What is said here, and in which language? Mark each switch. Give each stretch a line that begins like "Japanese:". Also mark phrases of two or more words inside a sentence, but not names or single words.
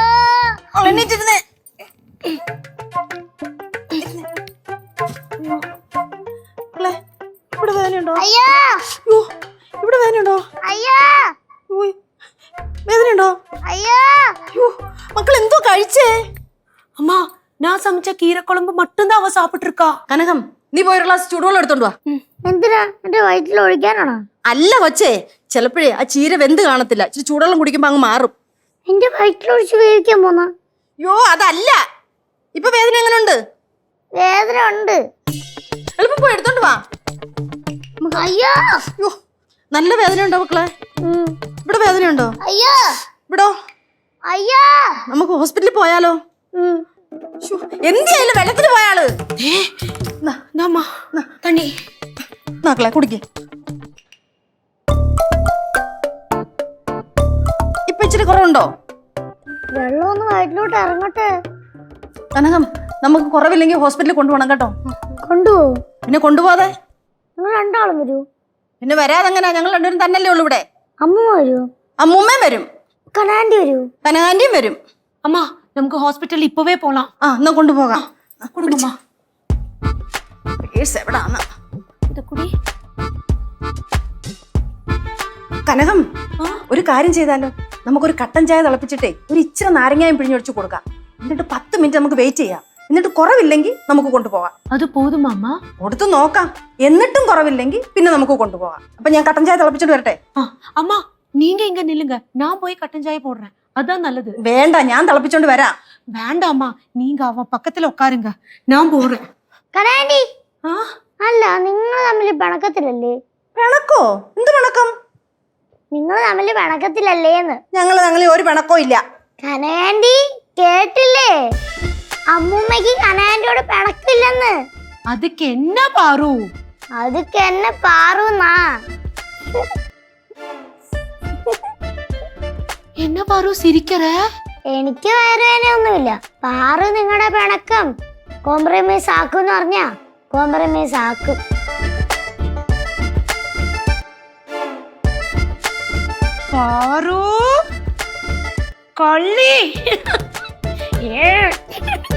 Malayalam: എണീറ്റിരുന്നേ. ഇവിടെ വേദനയുണ്ടോ? അയ്യോ അയ്യോ, ഇവിടെ വേദനയുണ്ടോ? അയ്യോ ഉയ്, വേദനയുണ്ടോ? അയ്യോ. അയ്യോ, മക്കൾ എന്തോ കഴിച്ചേ?
Tamil: அம்மா நான் சமைச்ச கீரை குழம்பு மட்டும்தான் அவ சாப்பிட்டு இருக்கா.
Malayalam: കനകം, നീ പോയി ഒരു ഗ്ലാസ് ചൂടുവെള്ളം എടുത്തോണ്ട് വാ. എന്തിനാ? എന്റെ വയറ്റിൽ ഒഴിക്കാനാണോ? അല്ല കൊച്ചേ, ചിലപ്പോഴേ ആ ചീര വെന്ത് കാണത്തില്ല. ഇച്ചിരി ചൂടുവെള്ളം കുടിക്കുമ്പോ അങ്ങ് മാറും. എന്റെ വയറ്റിൽ ഒഴിച്ച് വേവിക്കാൻ പോന്ന? അയ്യോ, അതല്ല. ഇപ്പൊ വേദന എങ്ങനെയുണ്ട്? വേദന ഉണ്ട്. എളുപ്പം പോയി എടുത്തോണ്ട് വാ. അയ്യോ അയ്യോ, നല്ല വേദനയുണ്ടോ മക്കളെ? ഇവിടെ വേദനയുണ്ടോ? അയ്യോ ഇവിടോ? അയ്യോ. നമുക്ക് ഹോസ്പിറ്റലിൽ പോയാലോ? എന്തിയായാലും വെള്ളത്തിന് പോയാള്.
Tamil: நாமா தண்ணி
Malayalam: മക്കളെ കുടിക്കേ. ഇപ്പൊ ഇച്ചിരി കുറവുണ്ടോ? വെള്ളം ഒന്ന് വയറ്റിലോട്ട് ഇറങ്ങട്ടെ. കനകം, നമുക്ക് കുറവില്ലെങ്കിൽ ഹോസ്പിറ്റലിൽ കൊണ്ടുപോകണം കേട്ടോ. കൊണ്ടുപോകും. പിന്നെ കൊണ്ടുപോകാതെ നിങ്ങൾ രണ്ടാളും വരൂ. പിന്നെ വരാതെങ്ങനെ? ഞങ്ങൾ രണ്ടുപേരും തന്നെയല്ലേ ഉള്ളൂ ഇവിടെ. അമ്മ വരൂ. അമ്മൂമ്മയും വരും, കനാൻറ്റി വരൂ, കനകാന്റിയും വരും.
Tamil: அம்மா நமக்கு ஹாஸ்பிட்டல் இப்பவே போலாம்.
Malayalam: ആ, എന്നാ കൊണ്ടുപോകാം.
Tamil: கொடுங்கம்மா.
Malayalam: പേഴ്സ് എവിടാന്ന്?
Tamil: இத குடி.
Malayalam: കനകം, ഒരു കാര്യം ചെയ്താലോ? നമുക്കൊരു കട്ടൻ ചായ തിളപ്പിച്ചിട്ടേ ഒരു ഇച്ചിരി നാരങ്ങായും പിഴിഞ്ഞൊഴിച്ച് കൊടുക്കാം. എന്നിട്ട് 10 മിനിറ്റ് നമുക്ക് വെയിറ്റ് ചെയ്യാം. എന്നിട്ട് കുറവില്ലെങ്കിൽ നമുക്ക് കൊണ്ടുപോകാം.
Tamil: அது போதுமாமா?
Malayalam: കൊടുത്തു നോക്കാം. എന്നിട്ടും കുറവില്ലെങ്കിൽ പിന്നെ നമുക്ക് കൊണ്ടുപോകാം. അപ്പൊ ഞാൻ കട്ടൻ ചായ തിളപ്പിച്ചിട്ട് വരട്ടെ?
Tamil: அம்மா நீங்க இங்க நில்லுங்க, நான் போய்
Malayalam: കട്ടൻ ചായ്
Tamil: போடுறேன். அதான் நல்லது.
Malayalam: വേണ്ട, ഞാൻ തിളപ്പിച്ചോണ്ട് വരാം.
Tamil: வேண்டாம்மா நீங்க அவ பக்கத்துல உட்காருங்க நான் போறேன்
Malayalam: കനകാന്റി ആ അല്ല നിങ്ങൾ തമ്മിൽ പിണക്കത്തിലല്ലേ? പിണക്കോ? എന്ത് പിണക്കം? നിങ്ങൾ തമ്മിൽ പിണക്കത്തിലല്ലേന്ന്. ഞങ്ങൾ ഒരു പിണക്കോ ഇല്ല. കനകാന്റി കേട്ടില്ലേ? അമ്മൂമ്മക്ക് കനകാന്റിയോട് പിണക്കില്ലെന്ന്.
Tamil: அதுக்கு என்ன பாரு? அதுக்கு என்ன പാറുന്നാ? என்ன பாரு சிரிக்கிற?
Malayalam: എനിക്ക് വയറുവേനയൊന്നുമില്ല. പാറു നിങ്ങളുടെ പിണക്കം കോംപ്രമൈസ് ആക്കും പറഞ്ഞാ കോംപ്രമൈസ് ആക്കും.
Tamil: பாரு கள்ளி